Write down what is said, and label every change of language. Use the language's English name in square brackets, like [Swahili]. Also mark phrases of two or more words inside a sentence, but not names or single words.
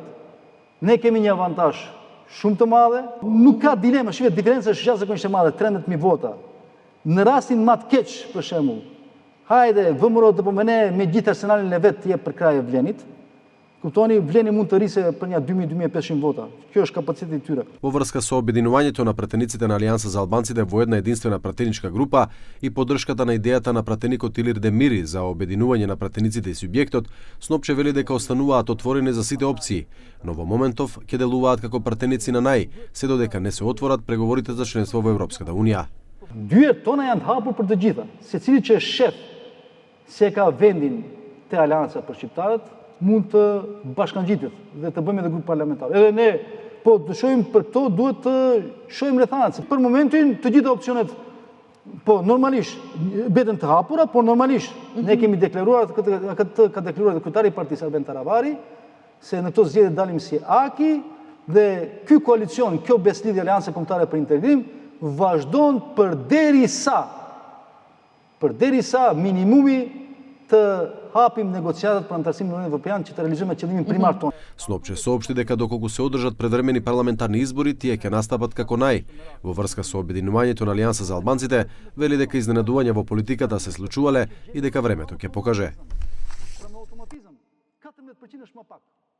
[Albanian] Ne kemi një avantazh shumë të madhe, nuk ka dilema, shihet diferenca është jashtëzakonisht e madhe, 13.000 vota. Në rastin më të keq, për shembull, hajde, VMRO DPMN me gjithë arsenalin e vet të jep për kraj e Vlenit. Kuptoni, Vleni mund të rrise për një 2.000-2.500 vota. Kjo është kapaciteti i tyre. [Macedonian] Во врска со обединувањето на пратениците на Алијанса за албанците во една единствена пратеничка група и поддршката на идејата на пратеникот Илир Демири за обединување на пратениците и субјектот, Снопче вели дека остануваат отворени за сите опции, но во моментов ќе делуваат како пратеници на нај, се додека не се отворат преговорите за членство во Европската Унија. [Albanian] Dyert tona janë të hapur për të gjitha. Secili që është shef se ka vendin te Alianca për shqiptarët, mund të bashkangjitet dhe të bëjmë edhe grup parlamentar. Edhe ne, po të shohim për këto, duhet të shohim rrethanat. Për momentin, të gjitha opsionet, po normalisht, beten të hapura, po normalisht, ne kemi deklaruar, këtë ka deklaruar dhe kryetari i partisë Arben Taravari, se në këto zgjedhje dalim si Aki, dhe ky koalicion, kjo beslidhje Alianca Kombëtare për Integrim, vazhdon përderisa minimumi të hapim negociatat për antarësimin në Unionin Evropian që të realizojmë qëllimin primar tonë. [Macedonian] Снопче соопшти дека доколку се одржат предвремени парламентарни избори, тие ќе настапат како нај. Во врска со обединувањето на Алијанса за албанците, вели дека изненадувања во политиката се случувале и дека времето ќе покаже.